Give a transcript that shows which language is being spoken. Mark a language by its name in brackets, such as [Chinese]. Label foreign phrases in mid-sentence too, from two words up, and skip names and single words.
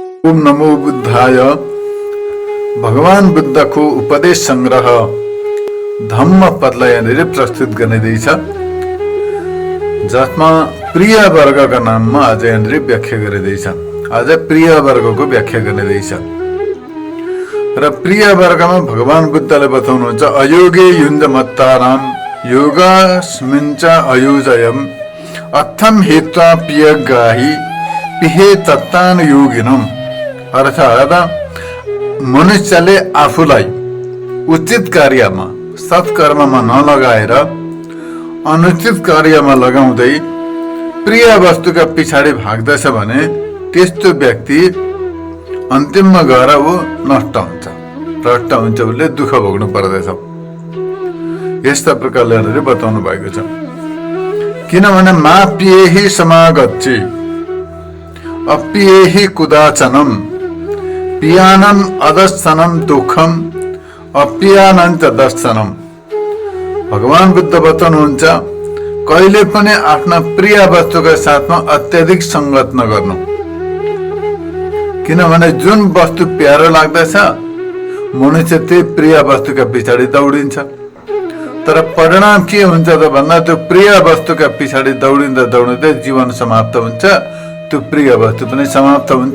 [Sanskrit] ओम नमो बुद्धाय [Nepali] भगवान बुद्धको उपदेश संग्रह धम्म पदलाई यहाँनिर प्रस्तुत गर्दैछ, जसमा प्रिय वर्गका नाममा आज यहाँनिर व्याख्या गरिँदैछ। आज प्रिय वर्गको व्याख्या गरिँदैछ र प्रिय वर्गमा भगवान बुद्धले बताउनुहुन्छ [Pali] अयोगे युञ्ज मत्तानाम योगास्मिञ्च अयुजयम अथम हेत्वा पियगाहि पिहे तत्तान योगिनम। [Nepali] अर्थात् मनुष्यले आफूलाई उचित कार्यमा सत्कर्ममा नलगाएर अनुचित कार्यमा लगाउँदै प्रिय वस्तुका पछाडि भाग्दछ भने त्यस्तो व्यक्ति अन्तिममा गएर ऊ नष्ट हुन्छ, भ्रष्ट हुन्छ, उसले दुःख भोग्नु पर्दछ। यस्ता प्रकारले बताउनु भएको छ। [Pali] किनभने मा पिएहि समागच्छि अपिएहि कुदाचनम पियानम अदर्शनम दुःखम अपियानञ्च दर्शनम। [Nepali] भगवान बुद्ध बताउनुहुन्छ कहिले पनि आफ्ना प्रिय वस्तुका साथमा अत्यधिक संगत नगर्नु। किनभने जुन वस्तु प्यारो लाग्दछ मनुष्य त्यही प्रिय वस्तुका पछाडि दौडिन्छ, तर परिणाम के हुन्छ त भन्दा त्यो प्रिय वस्तुका पछाडि दौडिँदा दौडिँदै जीवन समाप्त हुन्छ, त्यो प्रिय वस्तु पनि समाप्त हुन्छ।